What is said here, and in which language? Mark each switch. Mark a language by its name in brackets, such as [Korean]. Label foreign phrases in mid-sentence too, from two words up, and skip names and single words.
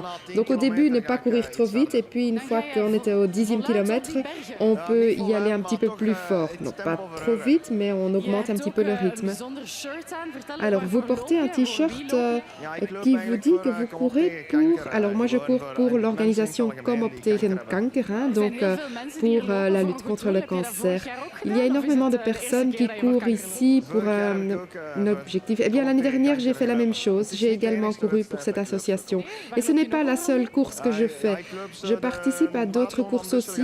[French] Donc, au début, ne pas courir trop vite. Et puis, une fois qu'on était au 10e kilomètre, on peut y aller un petit peu plus fort. Non, pas trop vite, mais on augmente un petit peu le rythme. Alors, vous portez un t-shirt qui vous dit que vous courez pour... Alors, moi, je cours pour l'organisation Kom op tegen kanker, donc pour la lutte contre le cancer. Il y a énormément de personnes qui courent ici pour un objectif. Eh bien, l'année dernière, j'ai fait la même chose. J'ai également couru pour cette association. Et ce n'est pas la seule course que je fais. Je participe à d'autres courses aussi.